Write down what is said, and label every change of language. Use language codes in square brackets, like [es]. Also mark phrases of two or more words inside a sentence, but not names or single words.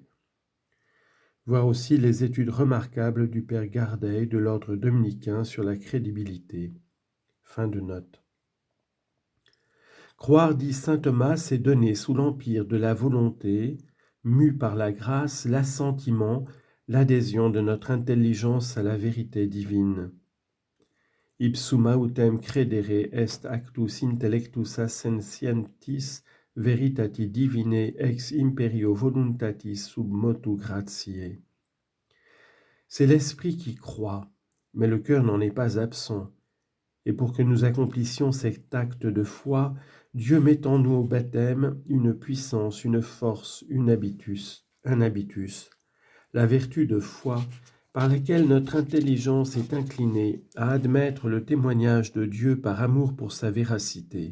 [fr] Voir aussi les études remarquables du père Gardet de l'ordre dominicain sur la crédibilité. Fin de note. Croire, dit saint Thomas, c'est donner sous l'empire de la volonté, mue par la grâce, l'assentiment, l'adhésion de notre intelligence à la vérité divine. [la] Ipsum autem credere est actus intellectus ascensientis veritati divinae ex imperio voluntatis sub motu gratiae. [fr] C'est l'esprit qui croit, mais le cœur n'en est pas absent. Et pour que nous accomplissions cet acte de foi, Dieu met en nous au baptême une puissance, une force, un habitus, la vertu de foi par laquelle notre intelligence est inclinée à admettre le témoignage de Dieu par amour pour sa véracité.